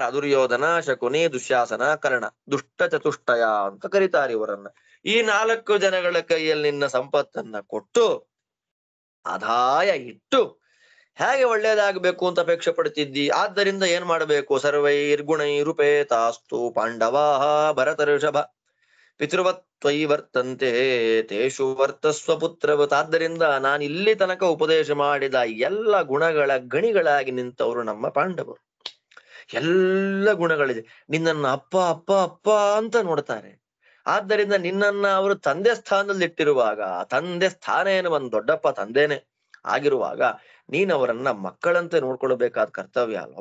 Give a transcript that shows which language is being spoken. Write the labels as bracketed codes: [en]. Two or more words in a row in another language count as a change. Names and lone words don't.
[kn] ದುರ್ಯೋಧನ, ಶಕುನಿ, ದುಶ್ಯಾಸನ, ಕರ್ಣ ದುಷ್ಟ ಚತುಷ್ಟಯ ಅಂತ ಕರೀತಾರೆ ಇವರನ್ನ. ಈ 4 ಜನಗಳ ಕೈಯಲ್ಲಿ ನಿನ್ನ ಸಂಪತ್ತನ್ನ ಕೊಟ್ಟು ಆದಾಯ ಇಟ್ಟು ಹೇಗೆ ಒಳ್ಳೇದಾಗಬೇಕು ಅಂತ ಅಪೇಕ್ಷೆ ಪಡ್ತಿದ್ದಿ. ಆದ್ದರಿಂದ ಏನ್ ಮಾಡಬೇಕು? [sa] ಸರ್ವೈರ್ಗುಣೈರುಪೇತಾಸ್ತು ಪಾಂಡವಾ ಭರತ ಋಷಭ ಪಿತೃವತ್ ತ್ವಯಿ ವರ್ತಂತೆ ತೇಷು ವರ್ತಸ್ವ ಪುತ್ರವತ್. [kn] ಆದ್ದರಿಂದ ನಾನು ಇಲ್ಲಿ ತನಕ ಉಪದೇಶ ಮಾಡಿದ ಎಲ್ಲ ಗುಣಗಳ ಗಣಿಗಳಾಗಿ ನಿಂತವರು ನಮ್ಮ ಪಾಂಡವರು. ಎಲ್ಲ ಗುಣಗಳಿದೆ. ನಿನ್ನನ್ನ ಅಪ್ಪ ಅಪ್ಪ ಅಪ್ಪ ಅಂತ ನೋಡ್ತಾರೆ. ಆದ್ದರಿಂದ ನಿನ್ನನ್ನ ಅವರು ತಂದೆ ಸ್ಥಾನದಲ್ಲಿ ಇಟ್ಟಿರುವಾಗ, ತಂದೆ ಸ್ಥಾನ ಏನು, ಒಂದು ದೊಡ್ಡಪ್ಪ ತಂದೆನೆ ಆಗಿರುವಾಗ ನೀನ್ ಅವರನ್ನ ಮಕ್ಕಳಂತೆ ನೋಡ್ಕೊಳ್ಬೇಕಾದ ಕರ್ತವ್ಯ ಅಲ್ಲ.